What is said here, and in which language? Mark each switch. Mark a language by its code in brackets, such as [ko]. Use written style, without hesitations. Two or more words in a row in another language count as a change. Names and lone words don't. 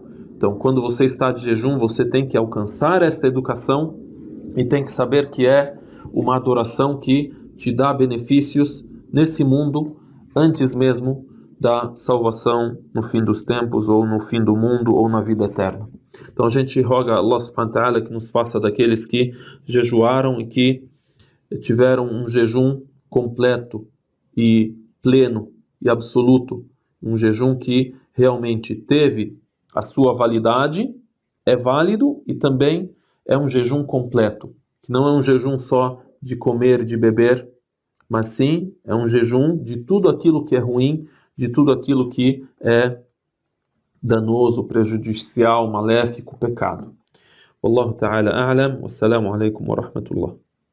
[pt] Então, quando você está de jejum, você tem que alcançar esta educação e tem que saber que é uma adoração que te dá benefícios nesse mundo, antes mesmo da salvação no fim dos tempos, ou no fim do mundo, ou na vida eterna. Então, a gente roga a [ar] الله سبحانه وتعالى [pt] que nos faça daqueles que jejuaram e que tiveram um jejum completo e pleno e absoluto, um jejum que realmente teve a sua validade, é válido e também é um jejum completo, que não é um jejum só de comer, de beber, mas sim é um jejum de tudo aquilo que é ruim, de tudo aquilo que é danoso, prejudicial, maléfico, pecado. [ar] والله تعالى أعلم، والسلام عليكم ورحمة الله.